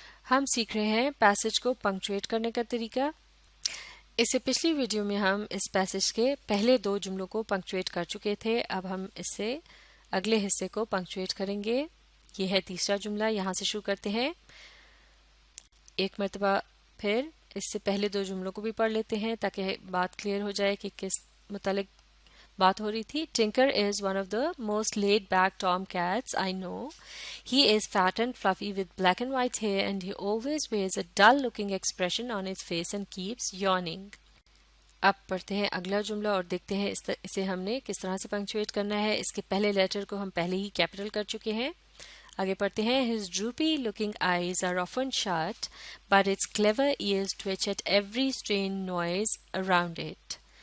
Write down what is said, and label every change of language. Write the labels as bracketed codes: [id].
[ur] ہم سیکھ رہے ہیں پیسج کو پنکچویٹ کرنے کا طریقہ۔ اس سے پچھلی ویڈیو میں ہم اس پیسج کے پہلے 2 جملوں کو پنکچویٹ کر چکے تھے۔ اب ہم اس سے اگلے حصے کو پنکچویٹ کریں گے۔ یہ ہے تیسرا جملہ، یہاں سے شروع کرتے ہیں۔ ایک مرتبہ پھر اس سے پہلے 2 جملوں کو بھی پڑھ لیتے ہیں تاکہ بات کلیئر ہو جائے کہ کس متعلق بات ہو رہی تھی۔ [en] Tinker is one of the most laid-back tomcats I know. He is fat and fluffy with black and white hair and he always wears a dull-looking expression on his face and keeps yawning. [ur] اب پڑھتے ہیں اگلا جملہ اور دیکھتے ہیں اسے ہم نے کس طرح سے پنکچویٹ کرنا ہے۔ اس کے پہلے لیٹر کو ہم پہلے ہی کیپٹل کر چکے ہیں۔ آگے پڑھتے ہیں۔ [en] His droopy-looking eyes are often shut, but its clever ears twitch at every strange noise around it.